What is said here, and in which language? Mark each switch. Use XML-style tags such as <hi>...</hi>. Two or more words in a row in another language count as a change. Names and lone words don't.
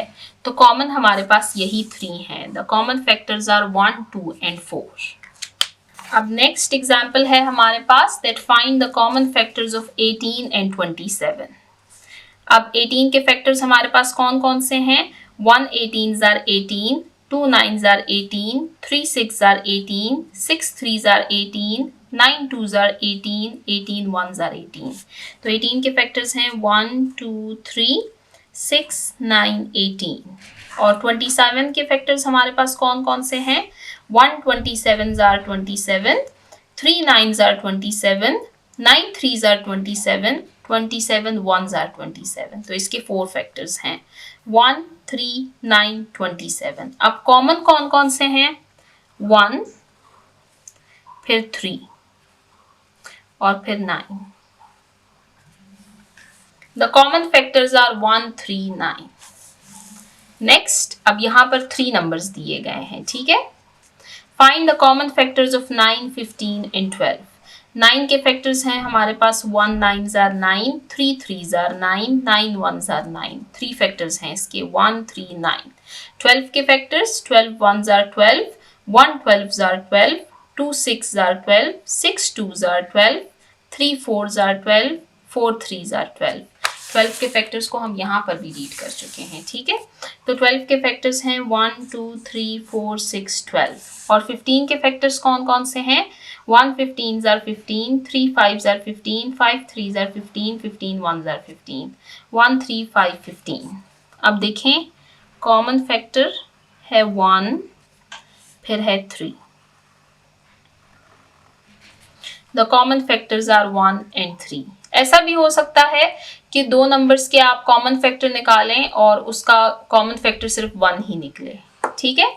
<hi>तो कॉमन हमारे पास यही 3 हैं।</hi> <en>The common factors are 1 2 and 4. अब next example</en> <hi>है हमारे पास</hi> <en>that find the common factors of 18 and 27.</en> <hi>अब 18 के फैक्टर्स हमारे पास कौन कौन से हैं?</hi> <en>1 18s are 18, 2 9s are 18, 3 6s are 18, 6 3s are 18, 9 2s are 18, 18 1s are 18।</en> <hi>तो 18 के फैक्टर्स हैं 1 2 3 6 9 18। और 27 के फैक्टर्स हमारे पास कौन कौन से हैं?</hi> <en>1 27s are 27, 3 9s are 27, 9 3s are 27, 27 1s are 27।</en> <hi>तो इसके 4 फैक्टर्स हैं 1 3 9 27। अब कॉमन कौन कौन से हैं? 1 फिर 3 और फिर 9।</hi> <en>The common factors are 1 3 9.</en> <hi>नेक्स्ट अब यहाँ पर 3 नंबर्स दिए गए हैं। ठीक है,</hi> <en>find the common factors of 9, 15 and 12.</en> <hi>9 के फैक्टर्स हैं हमारे पास</hi> <en>1 9s are 9, 3 3s are 9, 9 1s are 9।</en> <hi>3 फैक्टर्स हैं इसके 1 3 9। 12 के फैक्टर्स</hi> <en>12 1s are 12, 1 12s are 12, 2 6s are 12, 6 2s are 12, 3 4s are 12, 4 3s are 12।</en> <hi>12 के फैक्टर्स को हम यहाँ पर भी रीड कर चुके हैं, ठीक है। तो 12 के फैक्टर्स हैं 1 2 3 4 6 12। और 15 के फैक्टर्स कौन कौन से हैं?</hi> <en>1 15s are 15, 3 5s are 15, 5 3s are 15, 15 1s are 15, 1 3 5 15।</en> <hi>अब देखें,</hi> <en>common factor</en> <hi>है 1, फिर है 3।</hi> <en>The common factors are 1 and 3.</en> <hi>ऐसा भी हो सकता है कि दो नंबर्स के आप</hi> <en>common factor</en> <hi>निकालें और उसका</hi> <en>common factor</en> <hi>सिर्फ 1 ही निकले, ठीक है।</hi>